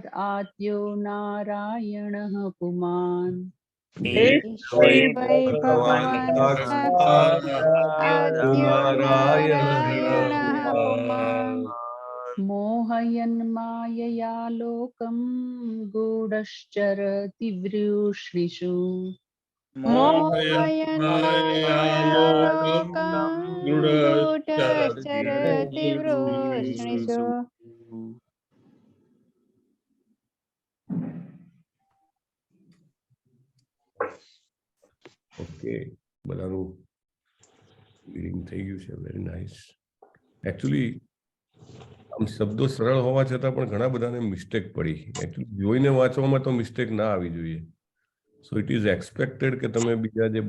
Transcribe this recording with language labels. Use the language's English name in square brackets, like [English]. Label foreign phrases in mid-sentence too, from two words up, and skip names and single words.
[Sanskrit] आद्यो नारायणः पुमान् एष वै भगवान् साक्षात् आद्यो नारायणः पुमान् मोहयन् मायया लोकं गूढश्चरति वृष्णिषु मोहयन् मायया लोकं गूढश्चरति वृष्णिषु [Gujarati] ઓકે બધાનું રીડિંગ થઈ ગયું છે [English] very nice [Gujarati] એકચ્યુઅલી આમ શબ્દો સરળ હોવા છતાં પણ ઘણા બધાને મિસ્ટેક પડી એકચ્યુઅલી જોઈને વાંચવામાં તો મિસ્ટેક ના આવી જોઈએ [English] so it is expected [Gujarati] કે તમે બીજા જે